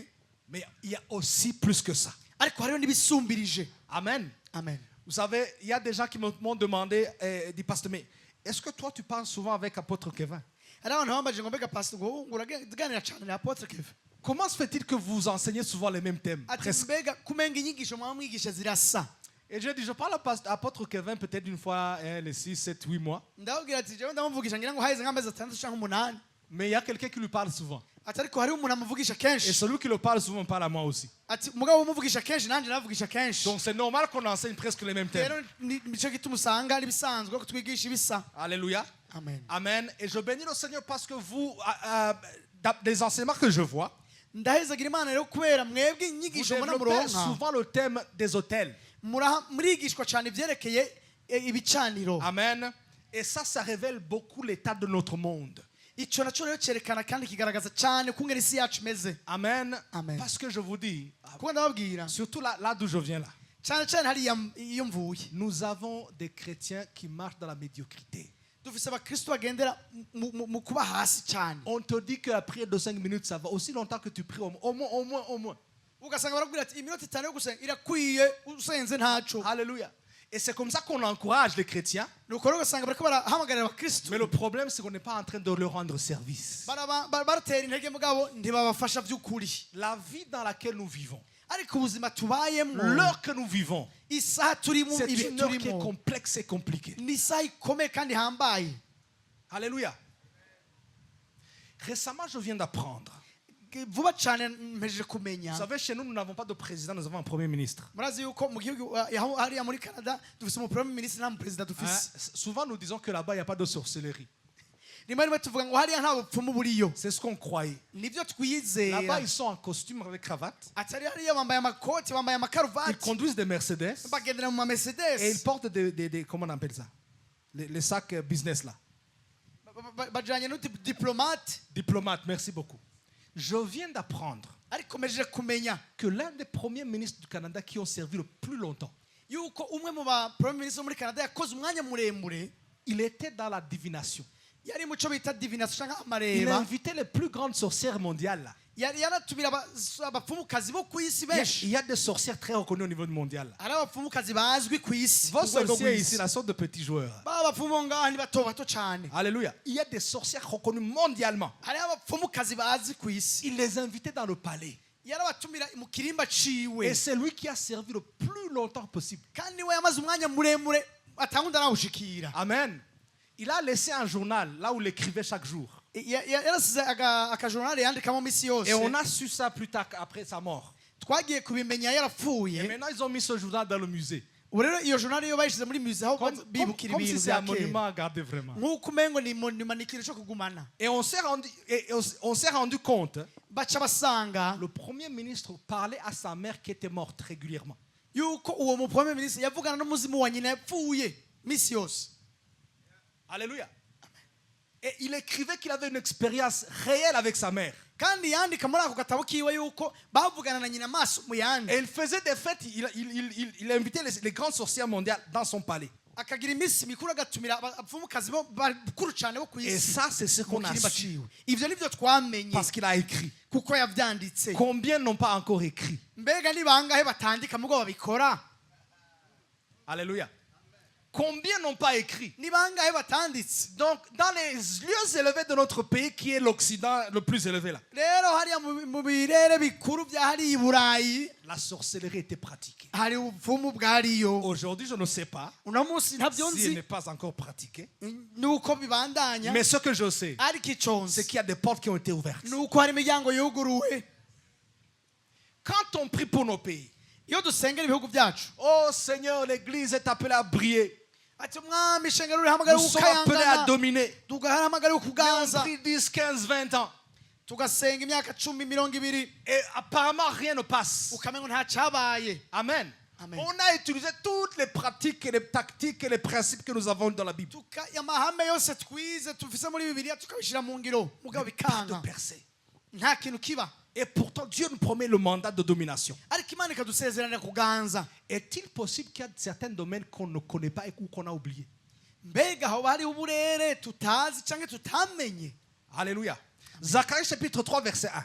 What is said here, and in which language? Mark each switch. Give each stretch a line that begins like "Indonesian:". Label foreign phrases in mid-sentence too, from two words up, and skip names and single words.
French: Mais il y a aussi plus que ça.
Rundi: ariko hariho n'ibisumbirije
French: Amen.
Rundi: amen
French: Vous savez, il y a des gens qui m'ont demandé, dit pasteur, mais est-ce que toi tu parles souvent avec apôtre Kevin?
Rundi: hari abantu bambaje ngo mbega pastor ngo uraganira cyane na apotre Kevin
French: Comment se fait-il que vous enseignez souvent les mêmes thèmes?
Rundi: ati
French: Presque.
Rundi: mbega kumenga inyigisho mwaba mwigisha zirasa
French: Et je dis, je parle à apôtre Kevin peut-être une fois les 6, 7, 8 mois.
Rundi: ndababwira ati jewe ndamuvugisha ngira ngo haheze nk'amezi atandatu cyangwa umunani
French: Mais il y a quelqu'un qui lui parle souvent.
Rundi: ati ariko hariho umuntu amuvugisha
French: Et
Rundi: kenshi
French: celui qui le parle souvent parle à moi aussi.
Rundi: ati umugabo umuvugisha kenshi nanjye navugisha kenshi
French: Donc c'est normal qu'on enseigne presque les mêmes thèmes.
Rundi: rero nico gituma usanga ari bisanzwe ko twigisha ibisa
French: Alléluia.
Rundi: amen
French: Amen. Et je bénis le Seigneur parce que vous, des enseignements que je vois,
Rundi: ndahezagira imana rero kubera mwebwe
French: vous
Rundi: inyigisho mbona
French: développez
Rundi: muronka
French: souvent le thème des hôtels.
Rundi: murigishwa cyane ibyerekeye ibicaniro
French: Amen. Et ça révèle beaucoup l'état de notre monde.
Rundi: icyo nacyo rero cyerekana kandi kigaragaza cyane kungera isi yacu imeze
French: Amen. Amen. Parce que je vous dis,
Rundi: kuko ndababwira
French: surtout là d'où je viens là,
Rundi: cyane cyane hariya iyo mvuye
French: nous avons des chrétiens qui marchent dans la médiocrité.
Rundi: dufise abakristo bagendera mu kuba hasi cyane
French: On te dit que la prière de 5 minutes, ça va aussi longtemps que tu pries, au moins.
Rundi: ugasanga barakubwira ati iminota itanu yo gusenga irakwiye usenze ntaco
French: Alléluia. Et c'est comme ça qu'on encourage les chrétiens.
Rundi: nuko rero ugasanga bariko barahamagarira abakristo
French: Mais le problème, c'est qu'on n'est pas en train de leur rendre service.
Rundi: baratera intege mugabo ntibabafasha by'ukuri
French: La vie dans laquelle nous vivons,
Rundi: ariko ubuzima tubayemo
French: l'heure que nous vivons,
Rundi: isaha turimo
French: c'est
Rundi: ibihe
French: une heure qui est
Rundi: turimo
French: complexe et compliquée.
Rundi: ni isaha ikomeye kandi ihambaye
French: Alléluia. Récemment, je viens d'apprendre.
Rundi: vuba cyane mpejeje kumenya
French: Vous savez, chez nous, nous n'avons pas de président, nous avons un premier ministre.
Rundi: murazi yuko mu gihugu hariya muri canada dufise umuprime minisitiri nta muperezida
French: Hein?
Rundi: dufise
French: Souvent, nous disons que là-bas, il n'y a pas de sorcellerie.
Rundi: rimwe rimwe tuvuga ngo hariya nta bupfumu buriyo
French: C'est ce qu'on croyait.
Rundi: nibyo
French: Là-bas,
Rundi: twiyizera
French: ils sont en costume avec cravate.
Rundi: atari hariya bambaye amakoti bambaye
French: Ils
Rundi: amakaruvati
French: conduisent des Mercedes.
Rundi: bagendera mu
French: Et ils
Rundi: mamercedes
French: portent des comment on appelle ça? Les sacs business là.
Rundi: bajanye n'udiplomate
French: Diplomate, merci beaucoup. Je viens d'apprendre
Rundi: ariko mpejeje kumenya
French: que l'un des premiers ministres du Canada qui ont servi le plus longtemps,
Rundi: yuko umwe mu ba
English: prime minister
Rundi: muri canada yakoze umwanya muremure
French: il était dans la divination.
Rundi: yari mu cyo bita divination cyangwa
French: Il a
Rundi: amareba
French: invité les plus grandes sorcières mondiales là.
Rundi: yaratumira abapfumukazi bo ku isi
French: Il
Rundi: benshi
French: y a des sorcières très reconnues au niveau mondial là.
Rundi: hari abapfumukazi bazwi ku isi
French: Vos
Rundi: ku rwego
French: sorciers
Rundi: rw'isi.
French: ici, la sorte de petits joueurs.
Rundi: ba bapfumu ngaha ni bato bato cyane
French: Alléluia. Il y a des sorcières reconnues mondialement.
Rundi: hari abapfumukazi bazwi ku isi
French: Il les invitait dans le palais.
Rundi: yarabatumira mu kirimba ciwe
French: Et c'est lui qui a servi le plus longtemps possible.
Rundi: kandi we yamaze umwanya muremure atawundi arawushikira
French: Amen. Il a laissé un journal là où il écrivait chaque jour.
Rundi: yarasize akajournal yandikamo misi yose
French: Et on a su ça plus tard après sa mort.
Rundi: twagiye kubimenya
French: Et
Rundi: yarapfuye
French: maintenant, ils ont mis ce journal dans le musée.
Rundi: ubu rero iyo journal iyo bayishyize muri musée aho
French: Comme
Rundi: bibukira
French: si
Rundi: ibintu
French: c'est un
Rundi: bya kera
French: monument à garder vraiment.
Rundi: nk'uko umengo ni monument ni ikintu cyo kugumana
French: Et on s'est rendu compte,
Rundi: baca basanga
French: le premier ministre parlait à sa mère qui était morte régulièrement.
Rundi: yuko uwo mu premier ministre yavugana n'umuzimu wa nyina yapfuye misi yose
French: Alléluia. Et il écrivait qu'il avait une expérience réelle avec sa mère.
Rundi: kandi yandika muri ako gatabo kiwe yuko bavugana na nyina amaso mu yandi.
French: Et il faisait des fêtes, il invitait les grandes sorcières mondiales dans son palais.
Rundi: Akagira iminsi mikuru agatumira abapfumukazi bakuru cyane bo ku
French: Et
Rundi: isi.
French: ça, c'est ce qu'on a
Rundi: Mu kirimba
French: su.
Rundi: ciwe. Ivyo nivyo twamenye
French: Parce qu'il a écrit.
Rundi: kuko yavyanditse.
French: Combien n'ont pas encore écrit?
Rundi: Mbega ni bangahe batandika mugo babikora?
French: Alléluia. Combien n'ont pas écrit?
Rundi: Ni bangahe batanditse?
French: Donc, dans les lieux élevés de notre pays, qui est l'Occident le plus élevé là,
Rundi: Rero hariya mu birere bikuru bya hari i Burayi
French: la sorcellerie était pratiquée.
Rundi: hari ubupfumu bwariyo.
French: Aujourd'hui, je ne sais pas
Rundi: Uno munsi ntabyo
French: si elle
Rundi: nzi
French: n'est pas encore pratiquée.
Rundi: nuko bibandanya
French: Mais ce que je sais,
Rundi: ariko iconze
French: c'est qu'il y a des portes qui ont été ouvertes.
Rundi: nuko hari imiryango yuguruwe.
French: Quand on prie pour nos pays,
Rundi: Iyo dusengera ibihugu byacu
French: oh Seigneur, l'Église est appelée à briller.
Rundi: ati mwami ishengero rihamagara
French: Nous sommes appelés à
Rundi: ukayangana
French: dominer.
Rundi: tugahamagara
French: Mais on
Rundi: ukuganza
French: prie 10, 15, 20 ans.
Rundi: tugasenga imyaka 10-20
French: Et apparemment, rien ne passe.
Rundi: ukamengo nta cyabaye.
French: Amen. Amen. On a utilisé toutes les pratiques et les tactiques et les principes que nous avons dans la Bible.
Rundi: amahame yose twize tufise muri bibiliya tukabishyira mu ngiro mugabo
French: Pas de
Rundi: bikanga
French: percée.
Rundi: nta kintu kiba.
French: Et pourtant, Dieu nous promet le mandat de domination.
Rundi: ariko imana ikadusezerana kuganza.
French: Est-il possible qu'il y a certains domaines qu'on ne connaît pas et qu'on a oubliés?
Rundi: Mbega hoba hariho uburere tutazi cyangwa tutamenye.
French: Alléluia. Zacharie chapitre 3 verset 1.